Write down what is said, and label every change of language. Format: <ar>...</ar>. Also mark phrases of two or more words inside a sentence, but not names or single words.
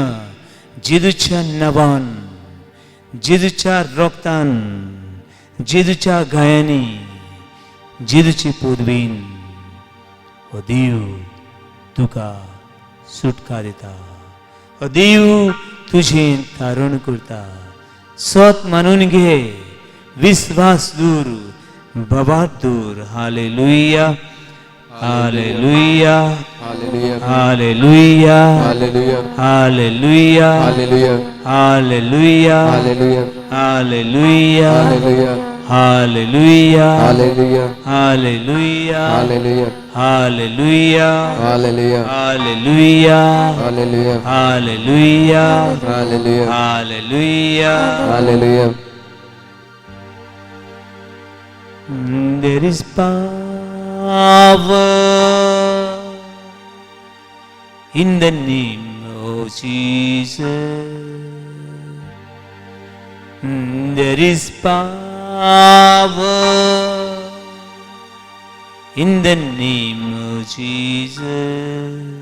<kok>जेजूच्या नांवान, जेजूच्या रोगतान, जेजूच्या गायांनी, जेजूचे पदवेन हो देव तुका सुटका दिता. हो देव तुझें तारण करता. स्वत मानून घे. विश्वास दूर, बाबात दूर. हालेलुया, हालेलुया, Hallelujah. हालेलुया, Hallelujah. हालेलुया, Hallelujah. हालेलुया, Hallelujah. हालेलुया, Hallelujah. हालेलुया, Hallelujah. हालेलुया, Hallelujah. हालेलुया, Hallelujah. हालेलुया, Hallelujah. हालेलुया, Hallelujah. हालेलुया. Hallelujah.</kok> <en>There is power in the name of Jesus. There is power in the name of Jesus.</en>